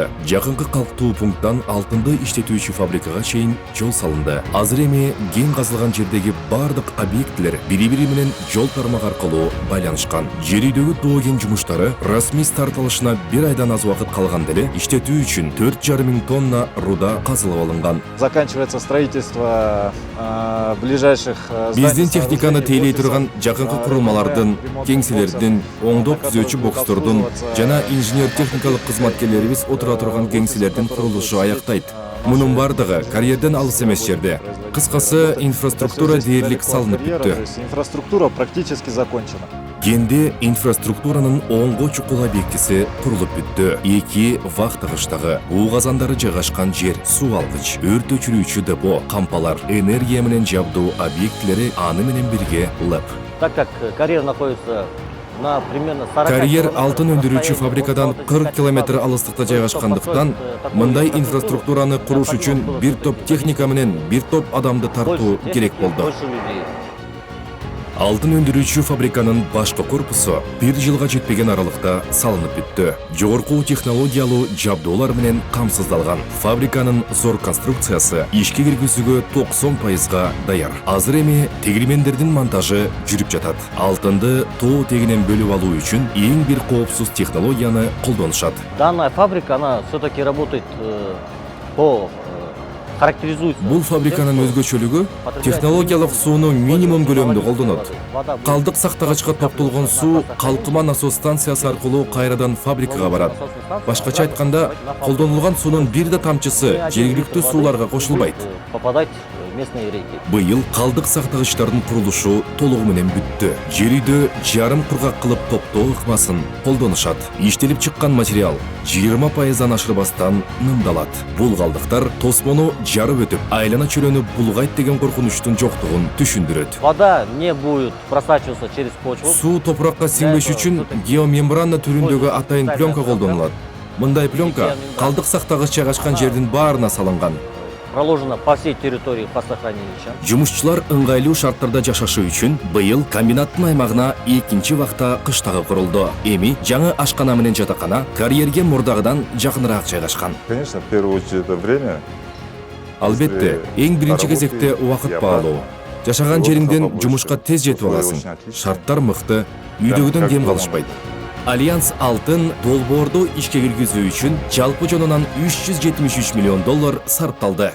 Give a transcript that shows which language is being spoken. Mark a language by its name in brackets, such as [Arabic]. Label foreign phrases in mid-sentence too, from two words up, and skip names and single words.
[Kyrgyz] Жакынкы калктуу пункттан алтынды иштетүүчү фабрикага чейин жол салынды. Азыр эми кен казылган жердеги бардык объектилер бири-бири менен жол тармак аркылуу байланышкан. Жер үйдөгү тоо кен жумуштары расмий старт алышына 1 айдан аз убакыт калган деле иштетүү үчүн 4,5 миң тонна руда казылып алынган. [Russian] Заканчивается строительство ближайших [Kyrgyz] Биздин техниканы тейлей турган жакынкы курулмалардын, кеңселердин, оңдоп түзөөчү бокстордун жана инженер техникалык кызматкерлерибиз отура турган кеңселердин курулушу аяктайт. Мунун бардыгы карьерден алыс эмес жерде. Кыскасы, инфраструктура дээрлик салынып бүттү. [Russian] Инфраструктура практически закончена. [Kyrgyz] Кенде инфраструктуранын оңго чукул объектиси курулуп бүттү. 2 вахтагычтагы буу казандары жайгашкан жер, суу алгыч, өрт өчүрүүчү депо, кампалар, энергия менен жабдуу объектилери аны менен бирге ЛЭП. [Russian] Так как карьер находится на примерно 40 [Kyrgyz] Карьер алтын өндүрүүчү фабрикадан 40 километр алыстыкта жайгашкандыктан, мындай инфраструктураны куруш үчүн бир топ техника менен бир топ адамды тартуу керек болду. Алтын өндүрүүчү фабриканын башкы корпусу 1 жылга жетпеген аралыкта салынып бүттү. Жогорку технологиялуу жабдуулар менен камсыздалган. Фабриканын зор конструкциясы ишке киргизүүгө 90%га даяр. Азыр эми тегирмендердин монтажы жүрүп жатат. Алтынды тоо тегинен бөлүп алуу үчүн эң бир коопсуз технологияны колдонушат. [Russian] Данная фабрика, она все-таки работает по характеризуется. [Kyrgyz] Бул фабриканын өзгөчөлүгү технологиялык сууну минимум көлөмдө колдонот. Калдык сактагычка топтолгон суу калкыма насос станциясы аркылуу кайрадан фабрикага барат. Башкача айтканда, колдонулган суунун бир да тамчысы жергиликтүү сууларга кошулбайт. [Russian] Попадать в местные реки. [Kyrgyz] Быйыл калдык сактагычтардын курулушу толугу менен бүттү. Жер үйдө жарым кургак кылып топтоо ыкмасын колдонушат. Иштелип чыккан материал 20%дан ашырбастан нымдалат. Бул калдыктар тосмону жарып өтүп, айлана чөлөнү булгайт деген коркунучтун жоктугун түшүндүрөт. [Russian] Вода не будет просачиваться через почву. [Kyrgyz] Суу топуракка сиңбеш үчүн геомембрана түрүндөгү атайын пленка колдонулат. Мындай пленка калдык сактагыч жайгашкан жердин баарына салынган. [Russian] Проложено по всей территории хвостохранилища. [Kyrgyz] Жумушчулар ыңгайлуу шарттарда жашашы үчүн быйыл комбинаттын аймагына экинчи вакта кыштагы курулду. Эми жаңы ашкана менен жатакана карьерге мурдагыдан жакыныраак жайгашкан. [Russian] Конечно, в первую очередь это время. [Kyrgyz] Албетте, эң биринчи кезекте убакыт баалоо. Жашаган жериңден жумушка тез жетип аласың. Шарттар мыкты, үйдөгүдөн кем калышпайт. Альянс алтын долбоорду ишке киргизүү үчүн жалпы жонунан $373 миллион сарпталды.